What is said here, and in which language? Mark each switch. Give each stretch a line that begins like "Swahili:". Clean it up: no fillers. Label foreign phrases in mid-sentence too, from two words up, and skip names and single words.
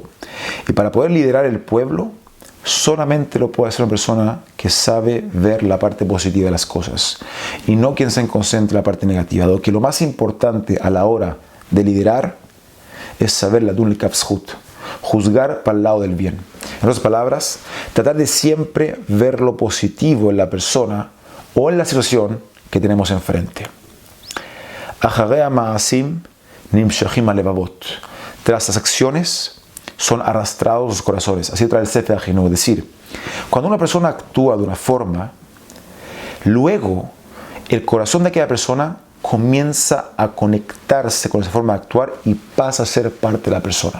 Spanish: Y para poder liderar el pueblo, solamente lo puede hacer una persona que sabe ver la parte positiva de las cosas y no quien se concentra en la parte negativa. Dado que lo más importante a la hora de liderar es saber
Hebrew: לדון לכף זכות,
Spanish: juzgar para el lado del bien. En otras palabras, tratar de siempre ver lo positivo en la persona o en la situación que tenemos enfrente.
Hebrew: אחרי מעשים נמשכים הלבבות.
Spanish: Tras las acciones son arrastrados los corazones. Así trae el Sefer HaChinuch. Es decir, cuando una persona actúa de una forma, luego el corazón de aquella persona comienza a conectarse con esa forma de actuar y pasa a ser parte de la persona.